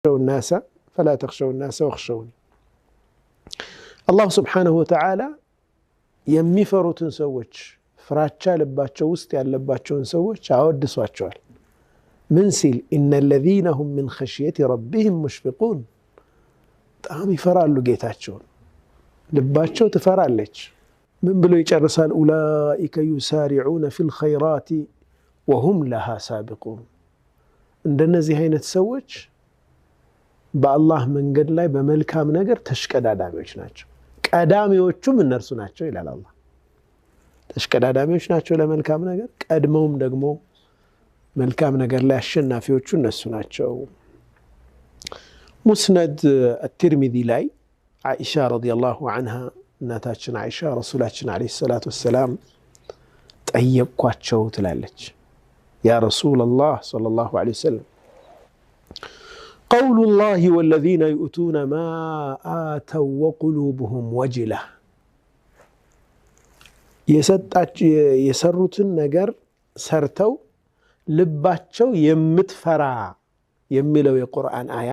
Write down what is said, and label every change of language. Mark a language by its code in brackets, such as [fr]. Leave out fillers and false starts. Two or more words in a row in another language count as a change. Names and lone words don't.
[ar] الناس فلا تخشوا الناس واخشوني الله سبحانه وتعالى [am] የሚፈሩትን ሰዎች ፍራቻ ልባቸው ውስጥ ያለባቸውን ሰዎች አወድሷቸዋል ምን ሲል [ar] ان الذين هم من خشيه ربهم مشفقون [am] በጣም ይፈራሉ ጌታቸውን ልባቸው ትፈራለች ምን ብሎ ይጨርሳል [ar] اولئك يسارعون في الخيرات وهم لها سابقون [am] እንደነዚህ አይነት ሰዎች በአላህ መንገድ ላይ በመልካም ነገር ተሽቀዳዳሚዎች ናቸው ቀዳሚዎቹም እነርሱ ናቸው ይላል አላህ ተሽቀዳዳሚዎች ናቸው ለመልካም ነገር ቀድመውም ደግሞ መልካም ነገር ላይ አሸናፊዎቹ እነሱ ናቸው ሙስነድ الترمذي ላይ አይሻ [ar] رضي الله عنها [am] እናታችን አይሻ ረሱላችን [ar] عليه الصلاة والسلام [am] ጠየቅኳቸው ትላለች [ar] يا رسول الله صلى الله عليه وسلم قول الله والذين يؤتون ما آتوا وقلوبهم وجلة [am] የሰሩትን ነገር ሰርተው ልባቸው የምትፈራ የሚለው የቁርአን አያ